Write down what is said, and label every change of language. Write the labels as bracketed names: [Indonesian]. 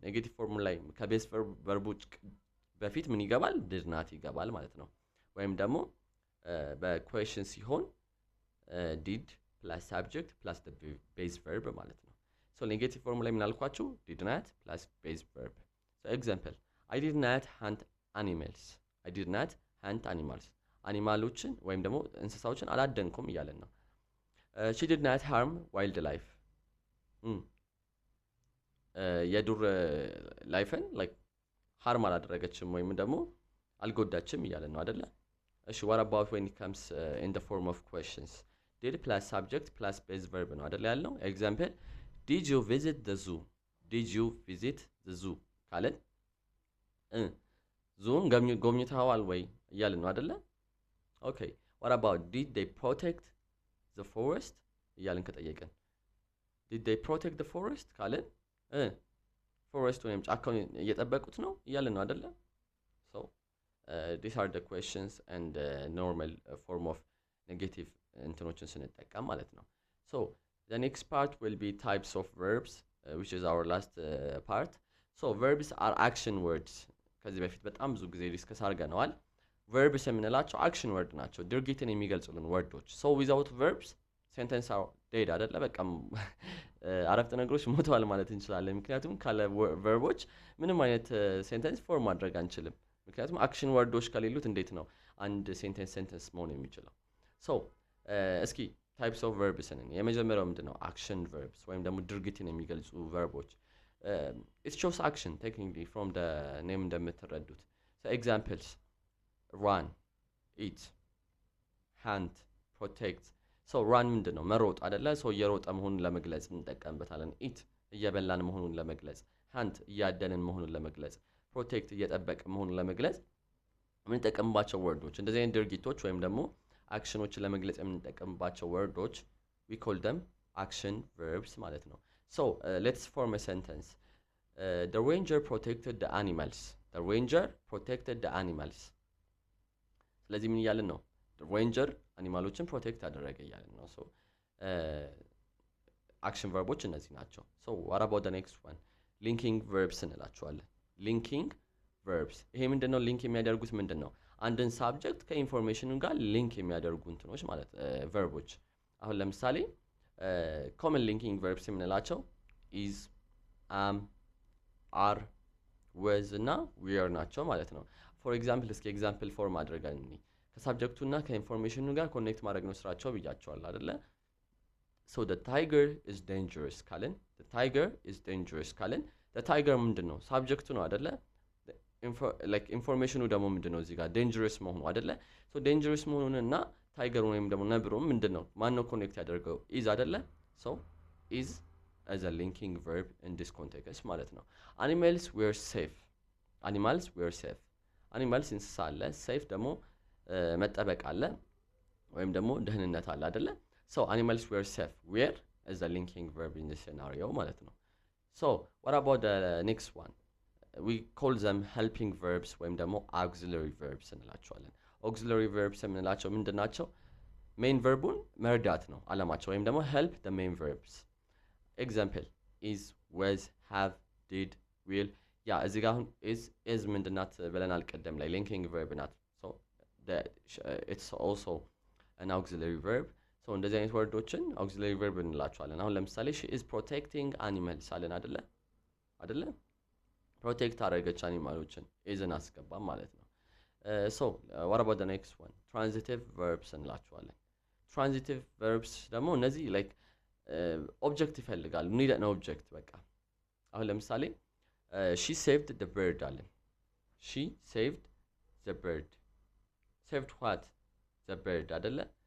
[Amharic] ኔጌቲቭ ፎርም ላይ ከቤስ ቨርቦች በፊት ምን ይገባል? [English] did not [Amharic] ይገባል ማለት ነው። ወይም ደግሞ በኩዌሽን ሲሆን [English] did plus subject plus the base verb [Amharic] ማለት ነው። ሶ ኔጌቲቭ ፎርም ላይ ምን አልኳችሁ? [English] did not plus base verb። [Amharic] ሶ ኤግዛምፕል [English] I did not hunt animals. I did not hunt animals. [Amharic] አኒማሎችን ወይም ደግሞ እንስሳዎችን አላደንኩም እያለን ነው። [English] she did not harm wildlife. [Amharic] የዱር ላይፍን like harm አላደረገችም ወይም ደግሞ አልጎዳችም እያለን ነው አይደለ? [English] እሺ what about when it comes in the form of questions? did plus subject plus base verb [Amharic] ነው አይደለ ያለው? [English] ኤግዛምፕል did you visit the zoo? did you visit the zoo [Amharic] ካለን ዙን ጎብኝተዋል ወይ እያልን ነው አይደለ? [English] ኦኬ what about did they protect the forest [Amharic] እያልን ከጠየቀን [English] did they protect the forest ካለን [Amharic] forest ወይም ጫካውን እየጠበቁት ነው እያልን ነው አይደለ? [English] so these are the questions and normal form of negative [Amharic] እንትኖችን ስንጠቀም ማለት ነው። [English] so the next part will be types of verbs which is our last part. so verbs are action words. [Amharic] ከዚህ በፊት በጣም ብዙ ጊዜ ዲስከስ አድርገናል። verbs የምንላቸው action word ናቸው፣ ድርጊትን የሚገልጹልን ወርዶች። [English] so without verbs sentence are dead [Amharic] አይደለ? በቃ አረፍተ ነገሮች ሞተዋል ማለት እንችላለን። ምክንያቱም ካለ ቨርቦች ምንም አይነት ሴንተንስ ፎርም ማድረግ አንችልም። ምክንያቱም አክሽን ወርዶች ከሌሉት እንዴት ነው አንድ ሴንተንስ መሆን የሚችለው? so እስኪ types of verbs ነን። የመጀመሪያው ምንድነው? [English] action verbs [Amharic] ወይም ደግሞ ድርጊትን የሚገልጹ ቨርቦች። [English] it shows action technically from the name እንደምትረዱት። so examples run, eat, hunt, protect. so run ምንድነው? [Amharic] መሮጥ አይደለ? so እየሮጠ መሆኑን ለመግለጽ እንጠቀምበታለን። eat እየበላን መሆኑን ለመግለጽ፣ hunt እያደንን መሆኑን ለመግለጽ፣ protect እየጠበቅ መሆኑን ለመግለጽ የምንጠቀምባቸው ወርዶች። እንደዚህ አይነት ድርጊቶች ወይም ደግሞ አክሽኖችን ለመግለጽ የምንጠቀምባቸው ወርዶች [English] we call them action verbs [Amharic] ማለት ነው። [English] so let's form a sentence. the ranger protected the animals. the ranger protected the animals. [Amharic] ስለዚህ ምን እያልን ነው? the ranger አኒማሎችን ፕሮቴክት አደረገ እያልን ነው። so action verboች እነዚህ ናቸው። [English] so what about the next one? linking verbs እንላቸዋለን። linking verbs [Amharic] ይሄ ምንድነው? ሊንክ የሚያደርጉት ምንድነው? አንድን ሳብጀክት ከኢንፎርሜሽኑ ጋር ሊንክ የሚያደርጉ እንትኖች ማለት ቨርቦች። አሁን ለምሳሌ [English] common linking verbs [Amharic] የምንላቸው is, am, are, was እና were ናቸው ማለት ነው። for example እስኪ ኤግዛምፕል ፎርም አድርገን ከሳብጀክቱና ከኢንፎርሜሽኑ ጋር ኮኔክት ማድረግ ነው ስራቸው ብያቸዋል አይደለ? [English] so the tiger is dangerous ካልን the tiger is dangerous ካልን the tiger ምንድነው? [Amharic] ሳብጀክቱ ነው አይደለ? [English] like [Amharic] ኢንፎርሜሽኑ ደግሞ ምንድነው? እዚህ ጋር dangerous መሆኑ አይደለ? so dangerous መሆኑንና ታይገር ወይም ደግሞ ነብሩም ምንድነው? ማን ነው ኮኔክት ያደርገው? is አይደለ? [English] so is as a linking verb in this context [Amharic] ማለት ነው። [English] animals were safe. animals were safe. [Amharic] animals እንስሳ አለ፣ safe ደግሞ መጠበቅ አለ ወይም ደግሞ ደህንነት አለ አይደለ? [English] so animals were safe were as a linking verb in this scenario [Amharic] ማለት ነው። [English] so what about the next one? we call them helping verbs ወይም ደግሞ auxiliary verbs [Amharic] እንላቸዋለን። auxiliary verbs የምንላቸው ምንድናቸው? main verቡን መርዳት ነው አላማቸው ወይም ደግሞ [English] help the main verbs. example is, was, have, did, will. [Amharic] ያ እዚህ ጋር አሁን is ምንድናት ብለናል ቀደም ላይ linking verb ናት። [English] so it's also an auxiliary verb. [Amharic] so እንደዚህ አይነት ወርዶችን auxiliary verb እንላቸዋለን። አሁን ለምሳሌ [English] she is protecting animals [Amharic] አለን አይደለ? ፕሮቴክት አደረገች አኒማሎችን isን አስገባም ማለት ነው። so what about the next one? [English] transitive verbs እንላቸዋለን። transitive verbs [Amharic] ደግሞ እነዚህ like ኦብጀክት ይፈልጋሉ። [English] need an object በቃ አሁን ለምሳሌ she saved the bird አለን። she saved the bird. saved what? the bird አይደለ?